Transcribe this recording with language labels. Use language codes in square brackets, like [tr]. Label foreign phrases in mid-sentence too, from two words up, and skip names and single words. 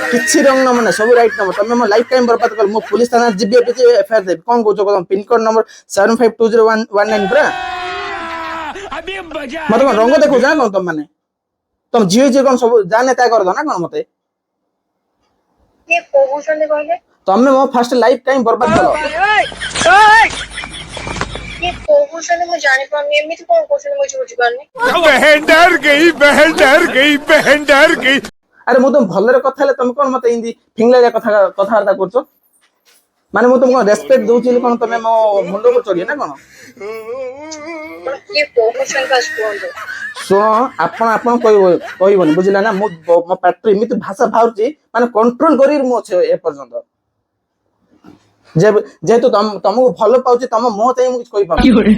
[or] କିଛି [en] wrong number [or] ନାହିଁ ସବୁ [en] right number [or] ତମେ ମୋ [en] life time [or] ବର୍ବାଦ କଲ ମୁଁ ପୁଲିସ ଥାନା ଯିବି ଏଫଆଇଆର ଦେବି କଣ କହୁଛ [en] pincode number [or] 752019 ପୁରା ମତେ କଣ ରଙ୍ଗ ଦେଖୁଛ ନା କଣ ତମ ମାନେ ତମ ଝିଅ କଣ ସବୁ ଜାନେ ତା କରିଦ ନା କଣ ମତେ କିଏ କହୁଛନ୍ତି କହିଲେ? ତମେ ମୋ [en] fast life time [or] ବର୍ବାଦ କଲ। କିଏ କହୁଛନ୍ତି ମୁଁ ଜାଣିପାରୁନି ଏମିତି କଣ କହୁଛନ୍ତି ମୁଁ କିଛି ବୁଝିପାରୁନି। [hi] बहन डर गई, बहन डर गई, बहन डर गई। [or] ଆରେ ମୁଁ ତମ ଭଲରେ କଥା ହେଲେ ତମେ କଣ ମତେ ଏମିତି ଫିଙ୍ଗଲା କଥାବାର୍ତ୍ତା କରୁଛ? ମାନେ ମୁଁ ତମକୁ ରେସପେକ୍ଟ ଦଉଛି ବୋଲି କଣ ତମେ ମୋ ମୁଣ୍ଡ ଉପରେ ଚଢିବ ନା କଣ? କିଏ କହୁଛନ୍ତି ବାସ କୁହନ୍ତୁ। ଶୁଣ ଆପଣ କହିବନି ବୁଝିଲା ନା ମୁଁ ମୋ ପାଟିରୁ ଏମିତି ଭାଷା ବାହାରୁଛି ମାନେ କଣ୍ଟ୍ରୋଲ କରି ମୁଁ ଅଛି ଏପର୍ଯ୍ୟନ୍ତ ଯେହେତୁ ତମକୁ ଭଲ ପାଉଛି ତମ ମୁହଁ ଚାହିଁ ମୁଁ କିଛି କହିପାରୁନି।